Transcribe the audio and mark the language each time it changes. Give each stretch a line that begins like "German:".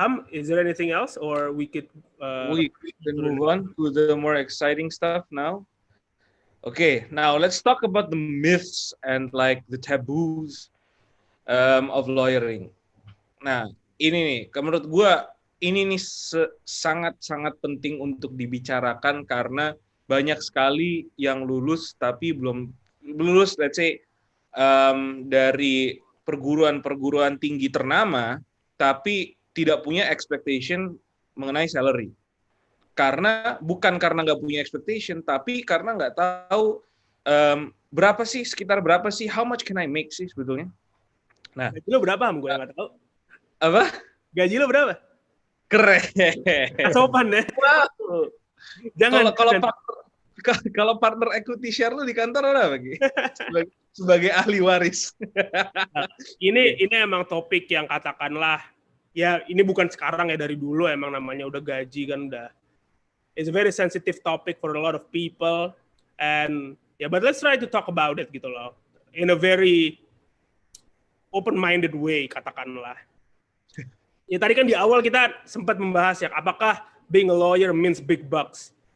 English: Is there anything else, or we could we can move on to the more exciting stuff now? Okay, now let's talk about the myths and like the taboos of lawyering.
Indonesian: Nah, ini nih, menurut gue ini nih sangat-sangat penting untuk dibicarakan karena banyak sekali yang lulus tapi belum lulus,
English: let's say
Indonesian: dari perguruan tinggi ternama, tapi tidak punya expectation mengenai salary. Bukan karena nggak punya expectation, tapi karena nggak tahu sekitar berapa sih,
English: how much can I make
Indonesian: sih sebetulnya. Nah, gaji lo berapa? Gue nggak tahu. Apa? Gaji lo berapa? Keren. Sopan ya. Wow. Jangan. Kalau partner equity share lu di kantor berapa, Gi? Sebagai ahli waris. Ini emang topik yang katakanlah, ya ini bukan sekarang ya, dari dulu emang namanya udah gaji kan udah.
English: It's a very sensitive topic for a lot of people, and but let's try to talk about it
Indonesian: gitu loh,
English: in a very open-minded way katakanlah.
Indonesian: Ya tadi kan di awal kita sempat membahas ya, apakah
English: being a lawyer means big bucks?